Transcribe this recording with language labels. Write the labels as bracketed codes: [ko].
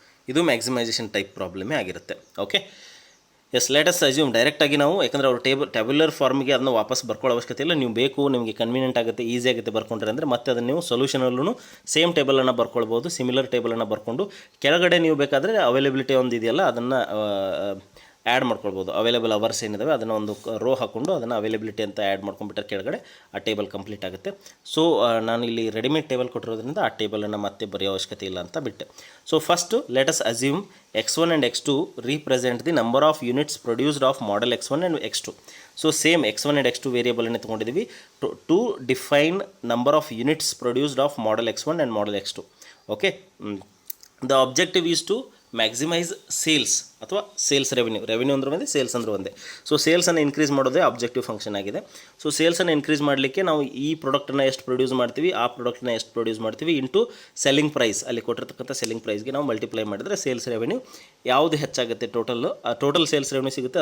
[kn] ಇದು maximisation type ಪ್ರಾಬ್ಲಮೇ ಆಗಿರುತ್ತೆ. Okay, S, ಲೇಟಸ್ assume ಡೈರೆಕ್ಟಾಗಿ ನಾವು, ಯಾಕಂದರೆ ಅವರು ಟ್ಯಾಬ್ಯುಲರ್ ಫಾರ್ಮಿಗೆ ಅದನ್ನು ವಾಪಸ್ ಬರ್ಕೊಳ್ಳೋ ಅವಶ್ಯಕತೆ ಇಲ್ಲ. ನೀವು ಬೇಕು, ನಿಮಗೆ ಕನ್ವೀನಿಯಂಟ್ ಆಗುತ್ತೆ, ಈಸಿ ಆಗುತ್ತೆ ಬರ್ಕೊಂಡ್ರೆ ಅಂದರೆ ಮತ್ತೆ ಅದನ್ನು ನೀವು ಸೊಲ್ಯೂಷನಲ್ಲೂ ಸೇಮ್ ಟೇಬಲನ್ನು ಬರ್ಕೊಳ್ಬೋದು, ಸಿಮಿಲರ್ ಟೇಬಲನ್ನು ಬರ್ಕೊಂಡು ಕೆಳಗಡೆ ನೀವು ಬೇಕಾದರೆ ಅವೈಲೇಬಿಲಿಟಿ ಒಂದು ಇದೆಯಲ್ಲ ಅದನ್ನು ಆ್ಯಡ್ ಮಾಡ್ಕೊಳ್ಬೋದು. ಅವೈಲೇಬಲ್ ಅವರ್ಸ್ ಏನಿದಾವೆ ಅದನ್ನು ಒಂದು ರೋ ಹಾಕ್ಕೊಂಡು ಅದನ್ನು ಅವೈಲೇಬಿಲಿಟಿ ಅಂತ ಆ್ಯಡ್ ಮಾಡ್ಕೊಂಡ್ಬಿಟ್ರೆ ಕೆಳಗಡೆ ಆ ಟೇಬಲ್ ಕಂಪ್ಲೀಟ್ ಆಗುತ್ತೆ. ಸೊ ನಾನು ಇಲ್ಲಿ ರೆಡಿಮೇಡ್ ಟೇಬಲ್ ಕೊಟ್ಟಿರೋದ್ರಿಂದ ಆ ಟೇಬಲನ್ನು ಮತ್ತೆ ಬರೆಯೋ ಅವಶ್ಯಕತೆ ಇಲ್ಲ ಅಂತ ಬಿಟ್ಟೆ. [en] So first let's assume X1 and X2 represent the number of units produced of model X1 and X2. So same X1 and X2 [kn] ವೇರಿಯಬಲನ್ನೇ ತೊಗೊಂಡಿದ್ದೀವಿ [en] To define number of units produced of model X1 and model X2. Okay, the objective is to maximise sales [kn] ಅಥವಾ sales revenue ಅಂದ್ರೆ ಒಂದೇ, sales ಅಂದ್ರೆ ಒಂದೇ. So ಸೇಲ್ಸನ್ನು increase ಮಾಡೋದೇ objective function ಆಗಿದೆ. So ಸೇಲ್ಸನ್ನು increase ಮಾಡಲಿಕ್ಕೆ ನಾವು ಈ ಪ್ರಾಡಕ್ಟನ್ನು ಎಷ್ಟು ಪ್ರೊಡ್ಯೂಸ್ ಮಾಡ್ತೀವಿ, ಆ ಪ್ರಾಡಕ್ಟನ್ನ ಎಷ್ಟು ಪ್ರೊಡ್ಯೂಸ್ ಮಾಡ್ತೀವಿ ಇಂಟು ಸೆಲ್ಲಿಂಗ್ ಪ್ರೈಸ್, ಅಲ್ಲಿ ಕೊಟ್ಟಿರ್ತಕ್ಕಂಥ ಸೆಲ್ಲಿಂಗ್ ಪ್ರೈಸ್ಗೆ ನಾವು ಮಲ್ಟಿಪ್ಲೈ ಮಾಡಿದರೆ ಸೇಲ್ಸ್ ರೆವೆನ್ಯೂ ಯಾವುದು ಹೆಚ್ಚಾಗುತ್ತೆ, ಟೋಟಲ್ ಸೇಲ್ಸ್ ರೆವೆನ್ಯೂ ಸಿಗುತ್ತೆ.